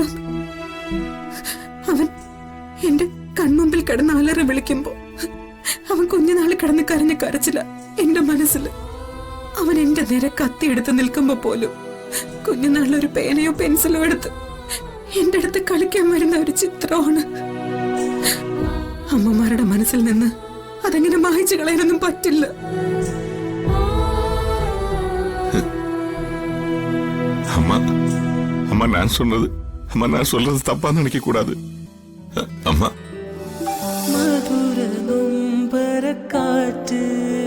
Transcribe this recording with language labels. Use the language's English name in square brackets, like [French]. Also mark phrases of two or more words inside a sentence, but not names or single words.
[Malayalam] അവൻ എന്റെ കൺമുമ്പിൽ കിടന്ന് അലറി വിളിക്കുമ്പോ അവൻ കുഞ്ഞുനാള് കിടന്ന് കരഞ്ഞ് കരച്ചില്ല എന്റെ മനസ്സിൽ. അവൻ എന്റെ നേരെ കത്തിയെടുത്ത് നിൽക്കുമ്പോ പോലും കുഞ്ഞുനാളിലൊരു പേനയോ പെൻസിലോ എടുത്ത് എന്റെ അടുത്ത് കളിക്കാൻ വരുന്ന ഒരു ചിത്രമാണ്. അമ്മമാരുടെ മനസ്സിൽ നിന്ന് അതെങ്ങനെ മായ്ച്ചു കളയാനൊന്നും പറ്റില്ല. [Tamil] அம்மா அம்மா நான் சொன்னது அம்மா நான் சொல்றது தப்பா நினைக்க கூடாது. அம்மா மதுர நொம்பர காற்று